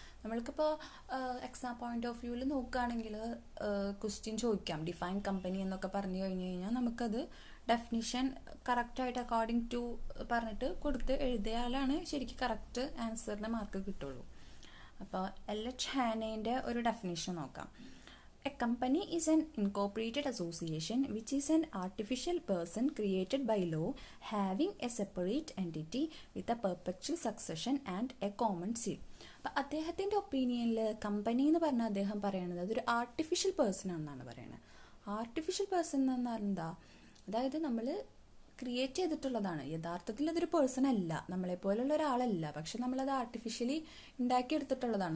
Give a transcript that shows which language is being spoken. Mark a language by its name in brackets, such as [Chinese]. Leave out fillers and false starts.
[Malayalam] നമ്മൾക്കിപ്പോൾ exam point of വ്യൂവിൽ നോക്കുകയാണെങ്കിൽ ക്വസ്റ്റ്യൻ ചോദിക്കാം, ഡിഫൈൻ കമ്പനി എന്നൊക്കെ പറഞ്ഞു കഴിഞ്ഞ് കഴിഞ്ഞാൽ നമുക്കത് ഡെഫിനിഷൻ കറക്റ്റായിട്ട് അക്കോർഡിംഗ് ടു പറഞ്ഞിട്ട് കൊടുത്ത് എഴുതിയാലാണ് ശരിക്കും കറക്റ്റ് ആൻസറിന് മാർക്ക് കിട്ടുള്ളൂ. അപ്പോൾ LH ഹാനേൻ്റെ ഒരു ഡെഫിനിഷൻ നോക്കാം. [English] A company is an incorporated association which is an artificial person created by law having a separate entity with a perpetual succession and a common seal. [Malayalam] അപ്പം അദ്ദേഹത്തിൻ്റെ ഒപ്പീനിയനിൽ company എന്ന് പറഞ്ഞാൽ അദ്ദേഹം പറയണത് അതൊരു ആർട്ടിഫിഷ്യൽ പേഴ്സൺ ആണെന്നാണ് പറയുന്നത്. ആർട്ടിഫിഷ്യൽ പേഴ്സൺ എന്ന് പറഞ്ഞാൽ എന്താ, അതായത് നമ്മൾ ക്രിയേറ്റ് ചെയ്തിട്ടുള്ളതാണ്, യഥാർത്ഥത്തിൽ അതൊരു പേഴ്സൺ അല്ല, നമ്മളെപ്പോലുള്ള ഒരാളല്ല, പക്ഷെ നമ്മളത് ആർട്ടിഫിഷ്യലി ഉണ്ടാക്കിയെടുത്തിട്ടുള്ളതാണ്.